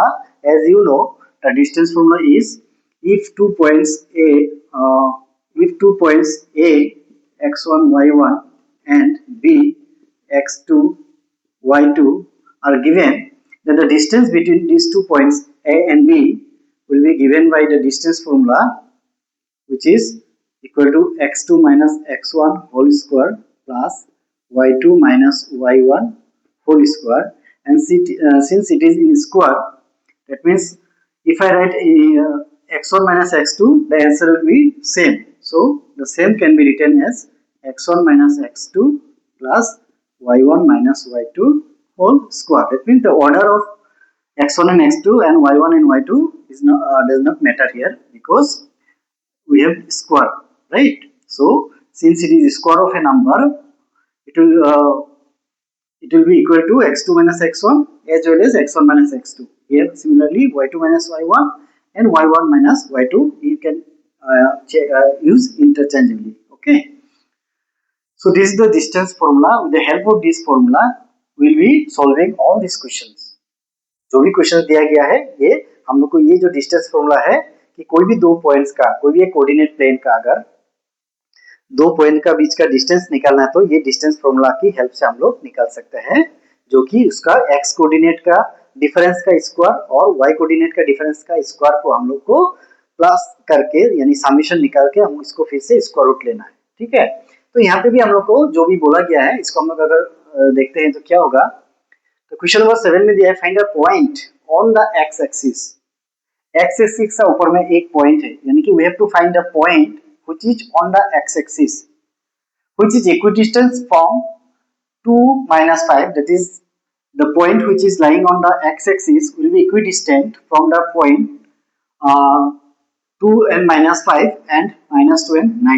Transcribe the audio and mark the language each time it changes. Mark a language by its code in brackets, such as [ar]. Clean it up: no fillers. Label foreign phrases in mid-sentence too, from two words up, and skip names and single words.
[en] As you know, the distance formula is if two points A x1 y1 and B x2 y2 are given, then the distance between these 2 points A and B will be given by the distance formula, which is equal to x2 minus x1 whole square plus y2 minus y1 whole square. And since it is in square, that means if I write x1 minus x2, the answer will be same. So the same can be written as x1 minus x2 plus y1 minus y2 whole square. That means the order of x1 and x2 and y1 and y2 is not does not matter here, because we have square, right? So since it is square of a number, it will be equal to x2 minus x1 as well as x1 minus x2. Here similarly y2 minus y1 and y1 minus y2 you can use interchangeably. Okay, so this is the distance formula. With the help of this formula we will be solving all these questions. [hi] जो भी क्वेश्चन दिया गया है, ये हम लोग को ये जो [en] distance formula [hi] है कि कोई भी दो पॉइंट्स का, कोई भी एक [en] coordinate plane [hi] का अगर दो पॉइंट का बीच का डिस्टेंस निकालना है तो ये [en] distance formula [hi] की हेल्प से हम लोग निकाल सकते हैं, जो कि उसका [en] x coordinate [hi] का डिफरेंस का स्क्वायर और [en] y coordinate [hi] का डिफरेंस का स्क्वायर को हम लोग को प्लस करके यानी समेशन निकाल के हम इसको फिर से [en] square root [hi] लेना है। ठीक है, तो यहाँ पे भी हम लोग को जो भी बोला गया है इसको हम लोग अगर देखते हैं तो क्या होगा। तो [en] question number [hi] 7 में दिया है [en] find a point on the x axis. x axis [hi] का ऊपर में एक पॉइंट है, यानी कि [en] we have to find a point which is on the x axis which is equidistance from 2 minus 5, that is the point which is lying on the x axis will be equidistant from the point 2 and minus 5 and minus 2 and 9.